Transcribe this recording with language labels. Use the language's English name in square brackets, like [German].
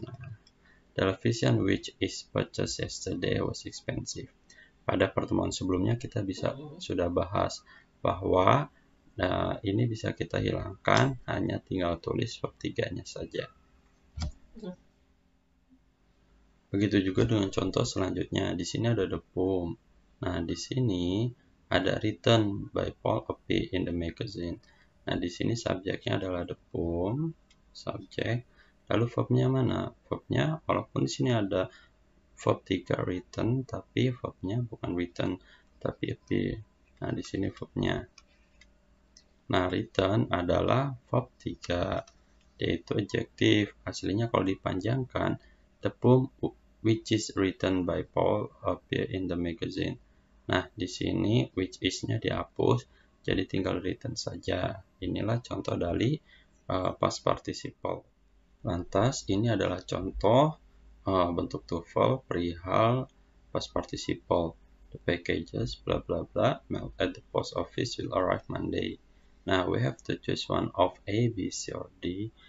[English] Nah, television which is purchased yesterday was expensive. [Indonesian] Pada pertemuan sebelumnya kita sudah bahas bahwa ini bisa kita hilangkan, hanya tinggal tulis verb 3-nya saja. Begitu juga dengan contoh selanjutnya. Di sini ada the poem. [English] Nah, [Indonesian] di sini ada [English] written by Paul appear in the magazine. [Indonesian] Nah, di sini subjeknya adalah the poem, subjek. Lalu verbnya mana? Verbnya walaupun di sini ada verb 3 written, tapi verbnya bukan written, tapi appear. Nah, di sini verbnya. Nah, written adalah verb 3, yaitu adjektif. Aslinya kalau dipanjangkan, [English] the poem which is written by Paul appear in the magazine. [Indonesian] Nah, di sini which is-nya dihapus, jadi tinggal written saja. Inilah contoh dari past participle. Lantas, ini adalah contoh bentuk TOEFL perihal past participle. [English] The packages bla bla bla mailed at the post office will arrive Monday. Nah, we have to choose one of A, B, C, or D.